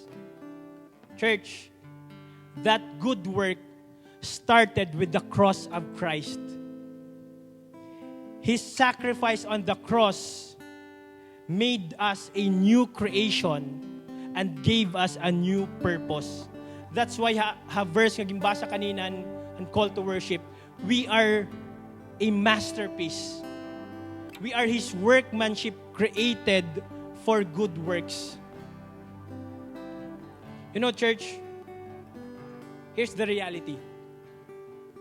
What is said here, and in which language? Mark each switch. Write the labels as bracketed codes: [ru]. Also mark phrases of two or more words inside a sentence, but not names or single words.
[en] Church, that good work started with the cross of Christ. His sacrifice on the cross made us a new creation and gave us a new purpose. That's why verse [war] nga gimbasa kanina [en] and call to worship, we are a masterpiece. We are His workmanship created for good works. You know, church, here's the reality.